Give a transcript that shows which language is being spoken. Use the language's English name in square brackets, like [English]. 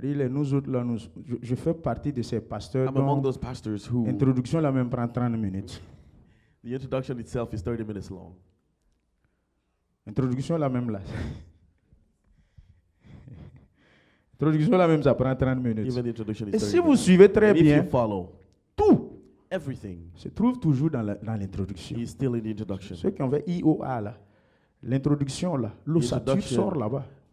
[French] Nous autres, là, je fais partie de ces pasteurs dont l'introduction là même prend 30 minutes. [English] The introduction itself is 30 minutes long. [French] Introduction là même là. Introduction là même ça prend 30 minutes. Et si vous suivez très bien, tout se trouve toujours dans l'introduction. Ceux qui ont fait IOA là, l'introduction là, l'ossature sort là-bas.